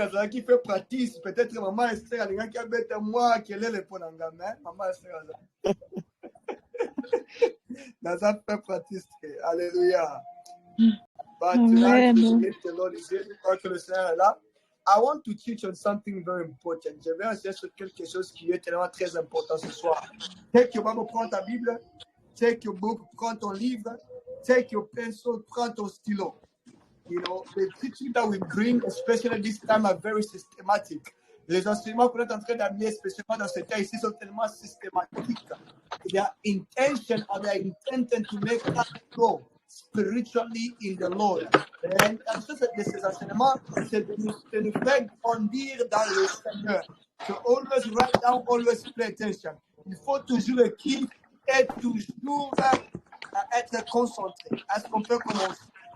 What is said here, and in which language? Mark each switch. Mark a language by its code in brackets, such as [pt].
[fr] Qui fait pratique, peut-être maman Esther, les gens qui habitent moi, quel est le point en gamin, maman Esther. Dans un fait pratique, alléluia. [en] But tonight, the Lord is here, [fr] que le Seigneur est là. [en] I want to teach on something very important. [fr] Je vais enseigner sur quelque chose qui est tellement très important ce soir. [en] Take your Bible, [fr] prends ta Bible. [en] Take your book, [fr] prends ton livre. [en] Take your pencil, [fr] prends ton stylo. [en] You know, the teaching that we bring, especially this time, are very systematic. [fr] Les enseignements qu'on est en train d'amener, spécialement dans ce temps ici, sont tellement systématiques. [en] Their intention or their intended to make us grow spiritually in the Lord. [fr] Et l'intention de ces enseignements, c'est de nous faire grandir dans le Seigneur. [en] So always write down, always pay attention. [fr] Il faut toujours écrire et toujours être concentré. Est-ce qu'on peut commencer?